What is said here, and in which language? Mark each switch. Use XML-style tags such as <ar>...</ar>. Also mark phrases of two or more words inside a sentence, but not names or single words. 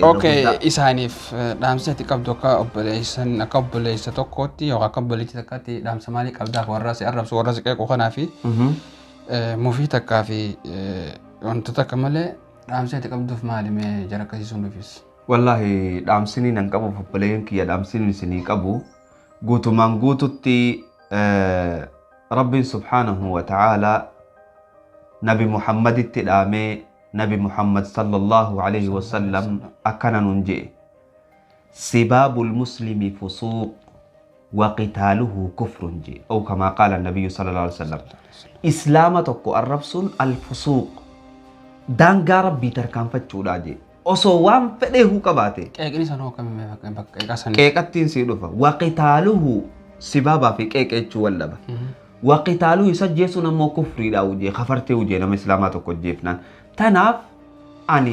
<om>Okay, isaaniif dhaamsa ati qabdu akka obboleessa tokkootti yookaan akka obboleettii takkaatti dhaamsa maalii qabdaaf warra si arrabsu warra si qeequ kanaafi mufii takkaa fi wantoota akka malee dhaamsa itti qabduuf maali mee jara akkasiisuun dhufis? Wallahi dhaamsini nan qabu obboleen kiyya dhaamsini isinii qabu guutumaan guututti Rabbiin subhaanahu</om> <ar>وتعالى</ar> <om>Nabi Muhammaditti dhaamee Nabi Muhammad</om> <ar>صلى الله عليه وسلم</ar> <om>akkana nun jedhe</om> <ar>سباب المسلم فسوق وقتاله كفر</ar> <om>jedhe</om> <ar>أو كما قال النبي صلى الله عليه وسلم</ar> <om>إسلام tokko arrabsuun al-fusuuq daangaa rabbii tarkaanfachuudha jedhe osoo waan fedhee huu qabaate Qeeqni sanoo kamii bakka qeeqasanii? qeeqattiin sii dhufa waqitaaluhu sibaabaa fi qeeqeechuu wallaba waqitaaluhu isa jeesuun ammoo kufriidha ujee kafartee ujee nama islaamaa tokko jeefnaan tanaaf ani</om>